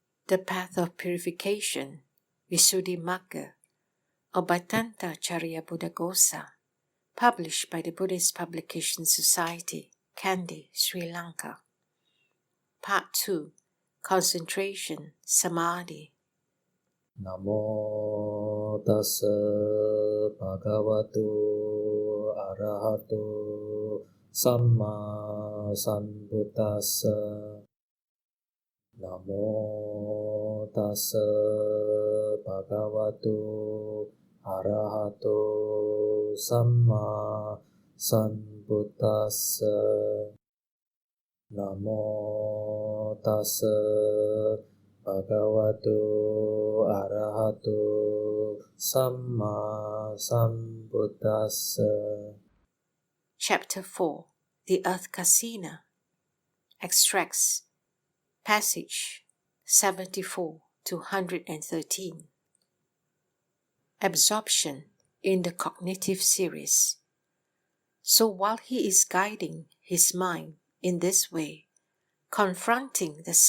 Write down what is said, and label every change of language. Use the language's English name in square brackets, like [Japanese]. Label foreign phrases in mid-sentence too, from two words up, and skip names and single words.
[English] The Path of Purification, Visuddhimagga, of Bhadantācariya Buddhaghosa, published by the Buddhist Publication Society, Kandy, Sri Lanka. Part 2, Concentration, Samadhi. [Pali] Namo tassa bhagavato arahato samma sambuddhassa. Namo tassa bhagavato arahato samma sambuddhassa. Namo tassa bhagavato arahato samma sambuddhassa. [English] Chapter 4, The Earth Kasina. Extracts. Passage 74 to 113. Absorption in the cognitive series. So while he is guiding his mind in this way, confronting the